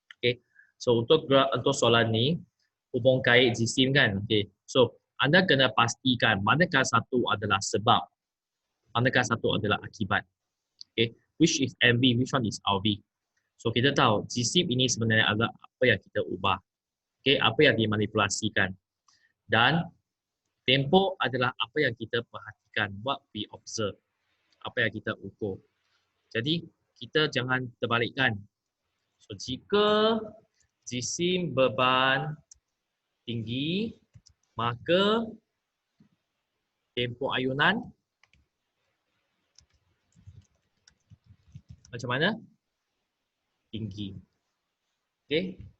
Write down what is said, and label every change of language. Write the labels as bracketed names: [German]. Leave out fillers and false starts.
[Malay] Okay, so untuk soalan ni, hubung kait jisim kan. Okay, so anda kena pastikan manakah satu adalah sebab, manakah satu adalah akibat. [English] Okay, which is MV, which one is RV. [Malay] So kita tahu jisim ini sebenarnya adalah apa yang kita ubah. Okay, apa yang dimanipulasikan. Dan tempoh adalah apa yang kita perhatikan, [English] what we observe, [Malay] apa yang kita ukur. Jadi kita jangan terbalikkan. So jika jisim beban tinggi, maka tempoh ayunan macam mana? Tinggi. Okey.